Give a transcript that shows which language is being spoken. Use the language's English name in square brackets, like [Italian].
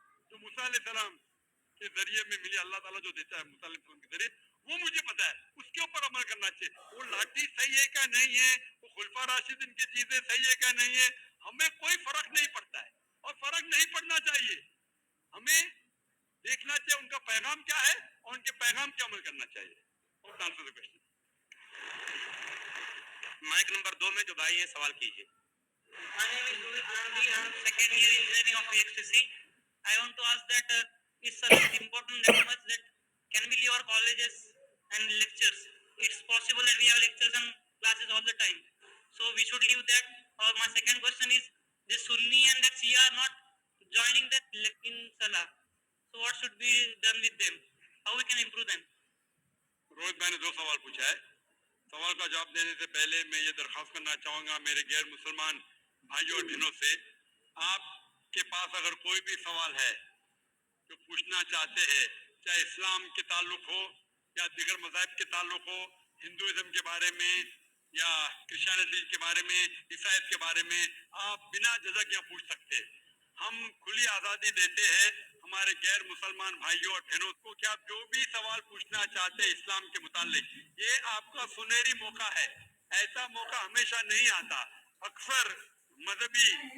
[Urdu] جو موسیٰ علیہ السلام کے ذریعے میں ملی، اللہ تعالیٰ جو دیتا ہے موسیٰ علیہ السلام کے ذریعے، وہ مجھے پتا ہے، اس کے اوپر عمل کرنا چاہیے، وہ لاٹھی صحیح ہے کیا نہیں ہے، وہ خلفاء راشدین کی چیزیں صحیح ہے کیا نہیں ہے، ہمیں کوئی فرق نہیں پڑتا ہے، اور فرق نہیں پڑنا چاہیے، ہمیں دیکھنا چاہیے ان کا پیغام کیا ہے اور ان کے پیغام پہ عمل کرنا چاہیے۔ اور [English] Answer the question. [Urdu] Mic number 2 میں جو بھائی ہیں سوال کیجیے۔ [English] My name is Rohit Gandhi. I am second year engineering of VXTC. I want to ask that it's a important that much that can we leave our colleges and lectures? It's possible that we have lectures and classes all the time, so we should leave that. Or my second question is, the Sunni and the Shia are not joining that in Salah. So what should be done with them? How we can improve them? [Urdu] Rohit بھائی نے 2 سوال پوچھا ہے، سوال کا جواب دینے سے پہلے میں یہ درخواست کرنا چاہوں گا میرے غیر مسلمان بھائیوں اور بہنوں سے، آپ کے پاس اگر کوئی بھی سوال ہے جو پوچھنا چاہتے ہیں، چاہے اسلام کے تعلق ہو یا دیگر مذاہب کے تعلق ہو، ہندوازم کے بارے میں یا کرسچینٹی کے بارے میں، عیسائیت کے بارے میں، آپ بنا جھجک یہاں پوچھ سکتے ہیں، ہم کھلی آزادی دیتے ہیں ہمارے غیر مسلمان بھائیوں اور بہنوں کو کہ آپ جو بھی سوال پوچھنا چاہتے ہیں اسلام کے متعلق، یہ آپ کا سنہری موقع ہے، ایسا موقع ہمیشہ نہیں آتا، اکثر مذہبی